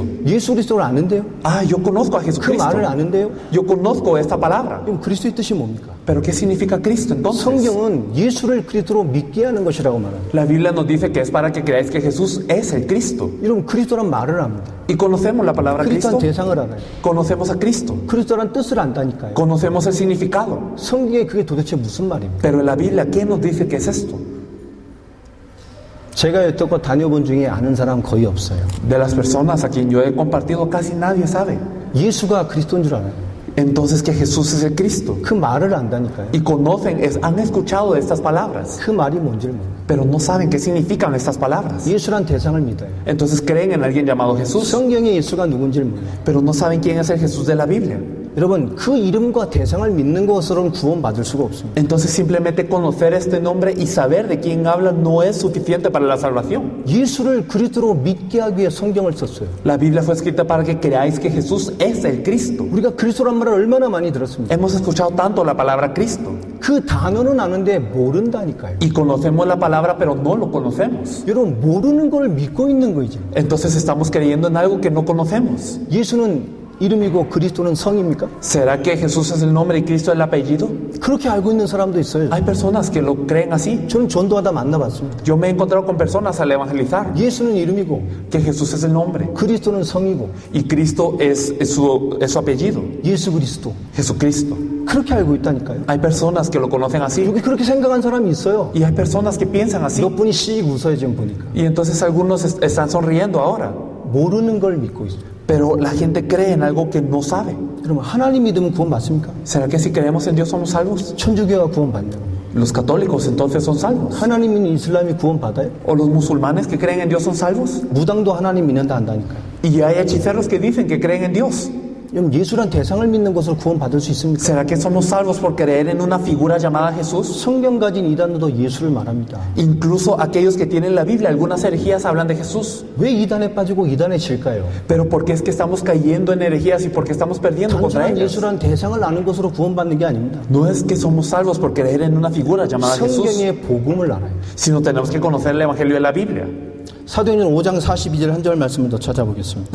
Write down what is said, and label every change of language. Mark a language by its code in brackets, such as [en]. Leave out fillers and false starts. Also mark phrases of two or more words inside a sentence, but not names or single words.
[ko] 예수 그리스도를 아는데요? [es] Ah, yo conozco a 그 Jesucristo. [ko] 말을 아는데요? [es] Yo conozco esta palabra. [ko] 그럼 그리스도의 뜻이 뭡니까? [es] ¿Pero qué significa Cristo entonces? [ko] 성경은 예수를 그리스도로 믿게 하는 것이라고 말합니다. [es] La Biblia nos dice que es para que creáis que Jesús es el Cristo. [ko] 여러분 그리스도란 말을 압니다. [es] Y conocemos la palabra Cristo. [ko] 그리스도란 대상을 알아요. [es] Conocemos a Cristo. [ko] 그리스도란 뜻을 안다니까요. [es] Conocemos el significado. [ko] 성경에 그게 도대체 무슨 말입니까? [es] Pero en la Biblia, ¿qué nos dice que es esto? [ko] 제가 여태껏 다녀본 중에 아는 사람 거의 없어요. [es] De las personas a quien yo he compartido, casi nadie sabe. [ko] 예수가 그리스도인 줄 알아요. [es] Entonces que Jesús es el Cristo. [ko] 그 말을 안다니까요. [es] Y conocen, han escuchado de estas palabras, [ko] 그 말이 뭔지를 몰라요. [es] pero no saben qué significan estas palabras. [ko] 예수란 대상을 믿어요. [es] Entonces creen en alguien llamado Jesús, [ko] 성경의 예수가 누군지를 몰라요. [es] pero no saben quién es el Jesús de la Biblia. [ko] 여러분 그 이름과 대상을 믿는 것으로는 구원받을 수가 없습니다. [es] Entonces simplemente conocer este nombre y saber de quién habla no es suficiente para la salvación. [ko] 예수를 그리스도로 믿게 하기 위해 성경을 썼어요. [es] La Biblia fue escrita para que creáis que Jesús es el Cristo. [ko] 우리가 그리스도란 말을 얼마나 많이 들었습니까? [es] Hemos escuchado tanto la palabra Cristo [ko] 그 단어는 아는데 모른다니까요. [es] y conocemos la palabra pero no lo conocemos. [ko] 여러분 모르는 걸 믿고 있는 거죠. [es] Entonces estamos creyendo en algo que no conocemos. [ko] 예수는 이름이고 그리스도는 성입니까? [es] ¿Será que Jesús es el nombre y Cristo es el apellido? [ko] 그렇게 알고 있는 사람도 있어요. [es] Hay personas que lo creen así. [ko] 저는 전도하다 만나봤습니다. [es] Yo me he encontrado con personas al evangelizar [ko] 예수는 이름이고 [es] que Jesús es el nombre [ko] 그리스도는 성이고 [es] y Cristo es su apellido, [ko] 예수 그리스도 [es] Jesucristo. [ko] 그렇게 알고 있다니까요. [es] Hay personas que lo conocen así [ko] 여기 그렇게 생각한 사람이 있어요. [es] y hay personas que piensan así. [ko] 몇 분이 씩 웃어요 지금 보니까. [es] Y entonces algunos están sonriendo ahora. [ko] 모르는 걸 믿고 있어요. [es] Pero la gente cree en algo que no sabe. [ko] 그러면 하나님 믿으면 구원 받습니까? [es] ¿Será que si creemos en Dios somos salvos? [ko] 천주교가 구원 받냐고. [es] Los católicos entonces son salvos. [ko] 하나님 믿는 이슬람이 구원 받아요? [es] ¿O los musulmanes que creen en Dios son salvos? [ko] 무당도 하나님 믿는다 한다니까요. [es] Y hay hechiceros que dicen que creen en Dios. [ko] 그럼 예수란 대상을 믿는 것으로 구원받을 수 있습니까? [es] ¿Será que somos salvos por creer en una figura llamada Jesús? [ko] 성경 가진 이단도 예수를 말합니다. [es] Incluso aquellos que tienen la Biblia, algunas herejías hablan de Jesús. [ko] 왜 이단에 빠지고 이단에 질까요? [es] Pero ¿por qué es que estamos cayendo en herejías y por qué estamos perdiendo contra [ko] 단순한 [es] ellas? [ko] 예수란 대상을 아는 것으로 구원받는 게 아닙니다. [es] No es que somos salvos por creer en una figura llamada Jesús, [ko] 성경의 복음을 알아요. [es] sino tenemos que conocer el Evangelio de la Biblia. [ko] 사도행전 5장 42절 한 절 말씀을 더 찾아보겠습니다.